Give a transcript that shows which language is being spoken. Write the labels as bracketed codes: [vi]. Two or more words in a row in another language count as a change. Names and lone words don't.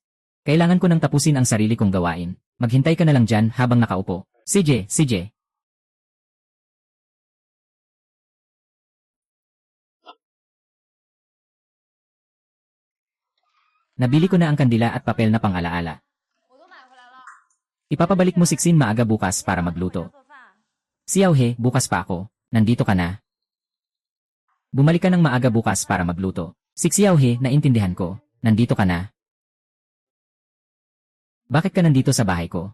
[tl] Kailangan ko nang tapusin ang sarili kong gawain. Maghintay ka na lang dyan habang nakaupo. CJ. Nabili ko na ang kandila at papel na pang-alaala. [zh] 我都买回来了。 [tl] Ipapabalik mo si Xin maaga bukas para magluto. [zh] 做饭。 [tl] Xiaohe, bukas pa ako. Nandito ka na. Bumalik ka ng maaga bukas para magluto. Si Xiaohe, naintindihan ko. Nandito ka na. Bakit ka nandito sa bahay ko?